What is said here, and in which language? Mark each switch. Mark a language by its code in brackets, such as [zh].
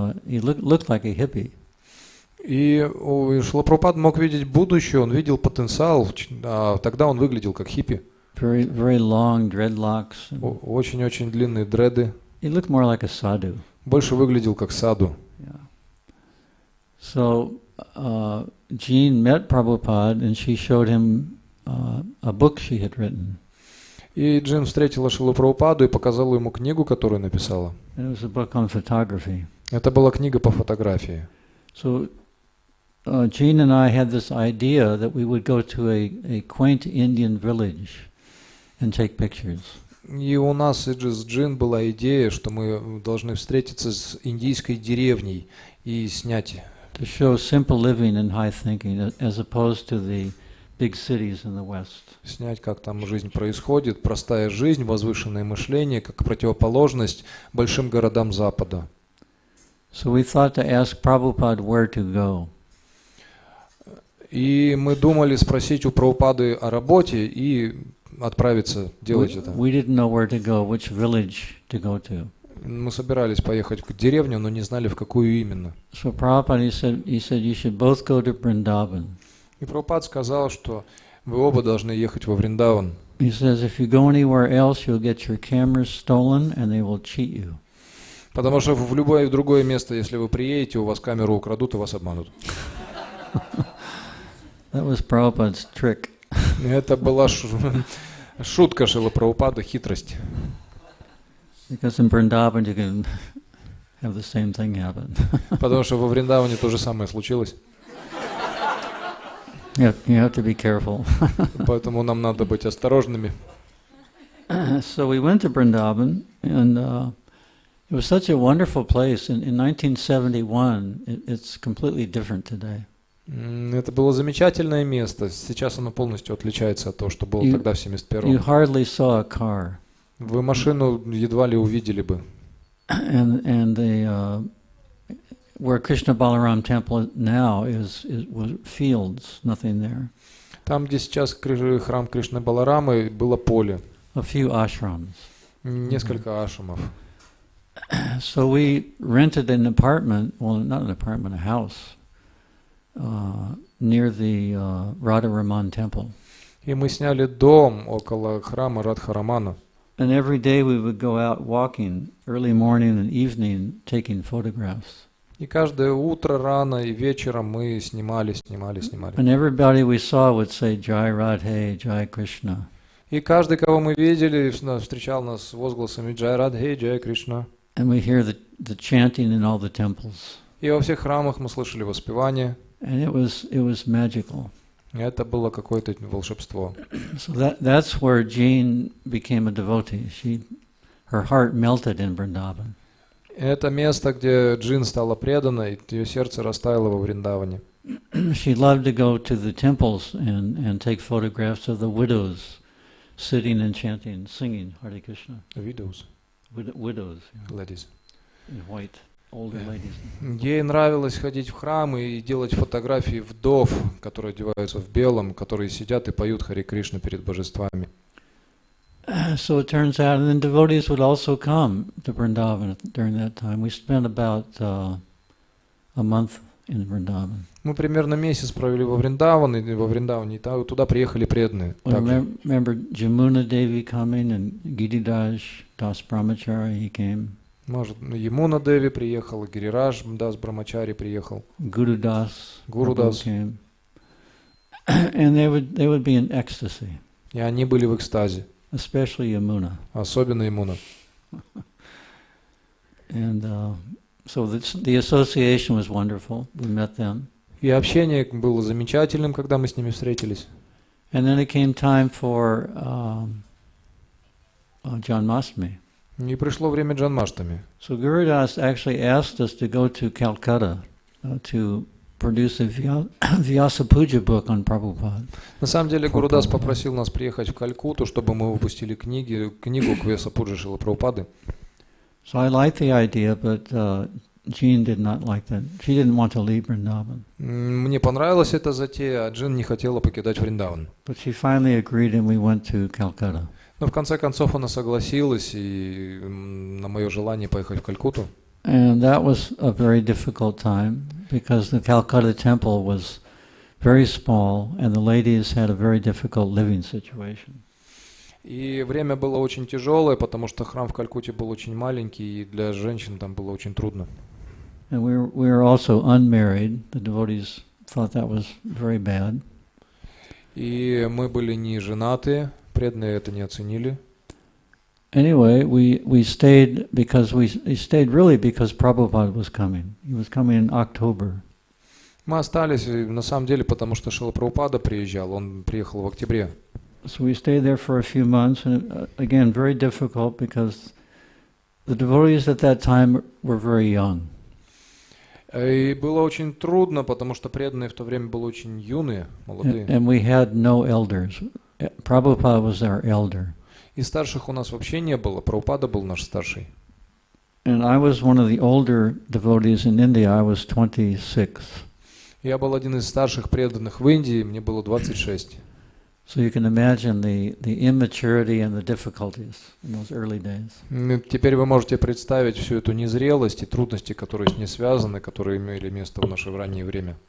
[en] He looked like a hippie. [ru] И Шрила Прабхупада мог видеть будущее, он видел потенциал, а тогда он выглядел как хиппи. [en] Very, very long dreadlocks. [ru] Очень-очень длинные дреды. [en] He looked more like a sadhu. [ru] Больше выглядел как саду. [en] Yeah. So Jean met Prabhupada and she showed him a book she had written. [ru] И Джин встретила Шрилу Прабхупаду и показала ему книгу, которую написала. [en] And it was a book on photography. [ru] Это была книга по фотографии. [en] So Jean and I had this idea that we would go to a quaint Indian village and take pictures. [ru] И у нас с Джин была идея, что мы должны встретиться с индийской деревней и снять. [en] To show simple living and high thinking as opposed to the big cities in the West. [ru] Снять, как там жизнь происходит, простая жизнь, возвышенное мышление, как противоположность большим городам Запада. [en] So we thought to ask Prabhupada where to go. [ru] И мы думали спросить у Прабхупады о работе и отправиться делать это. [en] We didn't know where to go, which village to go to. [ru] Мы собирались поехать в деревню, но не знали, в какую именно. [en] So Prabhupada, he said you should both go to Vrindavan. [ru] И Прабхупад сказал, что вы оба должны ехать во Вриндаван. [en] He says if you go anywhere else, you'll get your cameras stolen and they will cheat you. [ru] Потому что в любое другое место, если вы приедете, у вас камеру украдут и вас обманут. [en] That was Prabhupada's trick. [ru] Это была шутка Шрилы Прабхупады, хитрость. [en] Because in Vrindavan you can have the same thing happen. [ru] Потому что во Вриндаване то же самое случилось. [en] You have to be careful. [ru] Поэтому нам надо быть осторожными. [en] So we went to Vrindavan, and it was such a wonderful place. In 1971, it's completely different today. [ru] Это было замечательное место. Сейчас оно полностью отличается от того, что было тогда в 71-м. [en] You hardly saw a car. [ru] Вы машину едва ли увидели бы. [en] And the where Krishna Balaram temple now was fields, nothing there. [ru] Там, где сейчас храм Кришны Баларамы, было поле. [en] A few ashrams. [ru] Несколько ашрамов. [en] So we rented an apartment, well, not an apartment, a house, near the Radharaman temple. [ru] И мы сняли дом около храма Радхарамана. [en] And every day we would go out walking, early morning and evening, taking photographs. [ru] И каждое утро, рано и вечером мы снимали. [en] And everybody we saw would say, Jai Radhe, Jai Krishna. [ru] И каждый, кого мы видели, встречал нас с возгласами Джай Радхе, Джай Кришна. [en] And we hear the chanting in all the temples. [ru] И во всех храмах мы слышали воспевание. [en] And it was magical. [ru] Это было какое-то волшебство. [en] So that's where Jean became a devotee. Her heart melted in Vrindavan. [ru] Это место, где Джин стала преданной, ее сердце растаяло во Вриндаване. [en] She loved to go to the temples and take photographs of the widows sitting and chanting, singing Hare Krishna. Widows. Widows. Yeah. Ladies. In white, older ladies. [ru] Ей нравилось ходить в храмы и делать фотографии вдов, которые одеваются в белом, которые сидят и поют Харе Кришна перед божествами. [en] So it turns out, and then devotees would also come to Vrindavan during that time. We spent about a month in Vrindavan. [ru] Мы примерно месяц провели во Вриндаване, и туда приехали преданные. [en] Remember Jamuna Devi coming and Giridhar Das Brahmachari, he came. [ru] Может, Ямуна Деви приехал, Гирирадж Дас Брамачари приехал. [en] Guru Das came. And they would be in ecstasy. [ru] И они были в экстазе. [en] Especially Yamuna. [ru] Особенно Ямуна. [en] And so the association was wonderful. We met them. [ru] И общение было замечательным, когда мы с ними встретились. [en] And then it came time for Janmashtami. [ru] И пришло время Джанмаштами. [en] So Guru Das actually asked us to go to Calcutta to produce a Vyasa Puja book on Prabhupada. [ru] На самом деле Гурудас попросил нас приехать в Калькутту, чтобы мы выпустили книгу к Vyasa Puja Шрилы Прабхупады. [en] So I liked the idea, but Jean did not like that. She didn't want to leave Vrindavan. [ru] Мне понравилась эта затея, а Джин не хотела покидать Вриндаван. [en] But she finally agreed, and we went to Calcutta. [ru] Но в конце концов она согласилась и на мое желание поехать в Калькутту. [en] And that was a very difficult time because the Calcutta temple was very small and the ladies had a very difficult living situation. [ru] И время было очень тяжелое, потому что храм в Калькутте был очень маленький, и для женщин там было очень трудно. [en] And we were also unmarried. The devotees thought that was very bad. [ru] И мы были не женаты, Преданные это не оценили. [en] Anyway, we stayed because we stayed really because Prabhupada was coming. He was coming in October. [ru] Мы остались, на самом деле, потому что Шрила Прабхупада приезжал, он приехал в октябре. [en] So we stayed there for a few months, and again, very difficult because the devotees at that time were very young. [ru] И было очень трудно, потому что преданные в то время были очень юные, молодые. [en] And we had no elders. Prabhupada was our elder. [ru] И старших у нас вообще не было, Прабхупада был наш старший. [en] And I was one of the older devotees in India. I was 26. [ru] Я был один из старших преданных в Индии, мне было 26. [en] So you can imagine the immaturity and the difficulties in those early days. [ru] Теперь вы можете представить всю эту незрелость и трудности, которые с ней связаны, которые имели место в наше раннее время.